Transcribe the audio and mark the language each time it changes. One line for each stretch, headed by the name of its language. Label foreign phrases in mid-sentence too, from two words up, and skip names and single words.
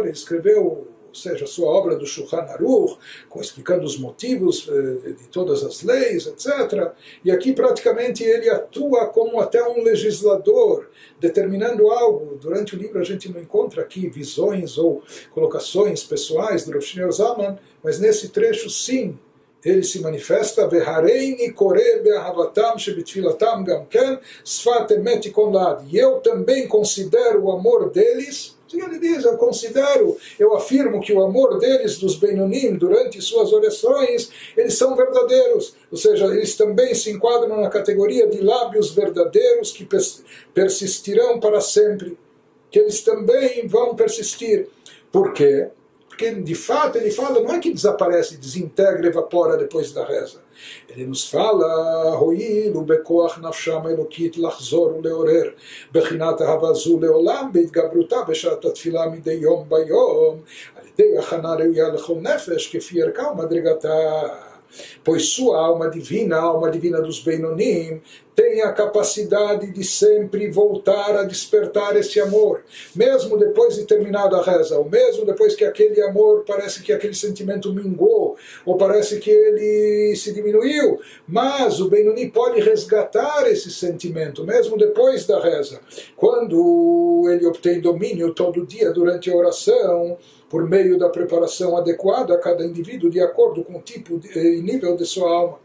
Portuguese: Ele escreveu, ou seja, a sua obra do Shulchan Aruch, explicando os motivos de todas as leis, etc. E aqui praticamente ele atua como até um legislador, determinando algo. Durante o livro a gente não encontra aqui visões ou colocações pessoais do Rav Shlomo Zalman, mas nesse trecho sim, ele se manifesta,
Hebrew: והריני קורא באהבתם שבתפלתם גם כן שפת אמת תכון לעד.
Portuguese: E eu também considero o amor deles. Ele diz, eu afirmo que o amor deles, dos Beinonim, durante suas orações, eles são verdadeiros. Ou seja, eles também se enquadram na categoria de lábios verdadeiros que persistirão para sempre. Que eles também vão persistir. Por quê? Porque, de fato, ele fala, não é que desaparece, desintegra, evapora depois da reza. Ele nos fala,
Hebrew: הואיל ובכח נפשם האלקית לחזור ולעורר, בחינת אהבה זו לעולם, בהתגברותה בשעת התפלה מדי יום ביום, על ידי הכנה ראויה לכל נפש, כפי ערכה ומדרגתה.
Portuguese: Pois sua alma divina, a alma divina dos Beinonim, tem a capacidade de sempre voltar a despertar esse amor, mesmo depois de terminada a reza, ou mesmo depois que aquele amor, parece que aquele sentimento mingou, ou parece que ele se diminuiu, mas o Benoni pode resgatar esse sentimento, mesmo depois da reza, quando ele obtém domínio todo dia durante a oração, por meio da preparação adequada a cada indivíduo, de acordo com o tipo e nível de sua alma.